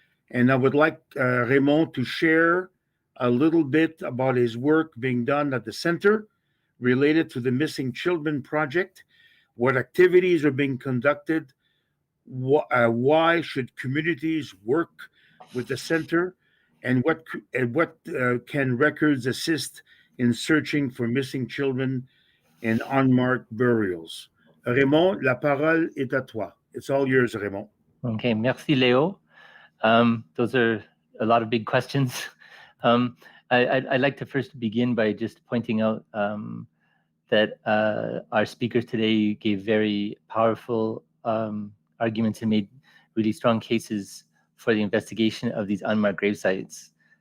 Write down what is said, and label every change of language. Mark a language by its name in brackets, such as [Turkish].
[English] And I would like Raymond to share a little bit about his work being done at the center related to the Missing Children Project, what activities are being conducted, why should communities work with the center, and what can records assist in searching for missing children and unmarked burials. [French] Raymond, la parole est à toi. [English] It's all yours, Raymond. [French] Okay, merci, Leo. [English] Those are a lot of big questions. I'd like to first begin by just pointing out that our speakers today gave very powerful arguments and made really strong cases for the investigation of these unmarked grave sites.